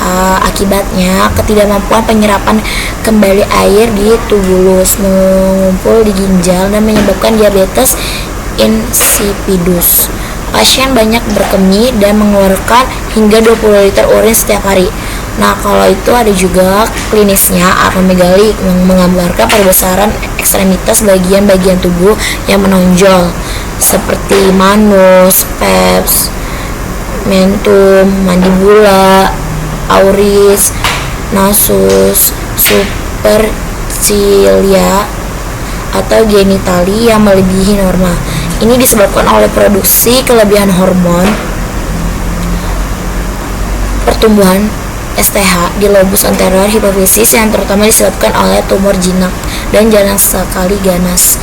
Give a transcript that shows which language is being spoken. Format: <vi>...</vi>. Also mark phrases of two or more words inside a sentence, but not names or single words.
<id>Akibatnya ketidakmampuan penyerapan kembali air di tubulus mengumpul di ginjal dan menyebabkan diabetes insipidus. Pasien banyak berkemih dan mengeluarkan hingga 20 liter urin setiap hari. Nah, kalau itu ada juga klinisnya akromegali yang menggambarkan perbesaran ekstremitas bagian-bagian tubuh yang menonjol seperti manus, peps, mentum, mandibula, auris, nasus, supercilia, atau genitali yang melebihi norma. Ini disebabkan oleh produksi kelebihan hormon pertumbuhan STH di lobus anterior hipofisis yang terutama disebabkan oleh tumor jinak dan jarang sekali ganas.</id>